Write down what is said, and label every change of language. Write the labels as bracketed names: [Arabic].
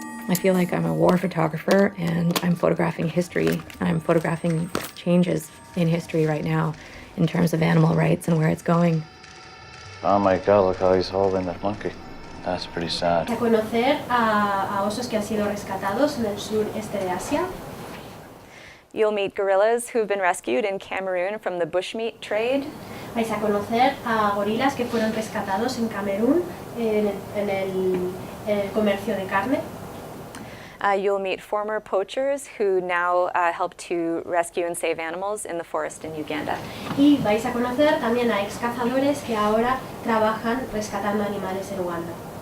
[English] I feel like I'm a war photographer and I'm photographing history. And I'm photographing changes in history right now in terms of animal rights and where it's going. Oh my God, look how he's holding that monkey. That's pretty sad. [Spanish] A conocer a osos que han sido rescatados en el sureste de Asia. [English] You'll meet gorillas who've been rescued in Cameroon from the bushmeat trade. [Spanish] Vais a conocer a gorilas que fueron rescatados en Camerún en el comercio de carne. [English] You'll meet former poachers who now help to rescue and save animals in the forest in Uganda. [Spanish] Y vais a conocer también a ex cazadores que ahora trabajan rescatando animales en Uganda.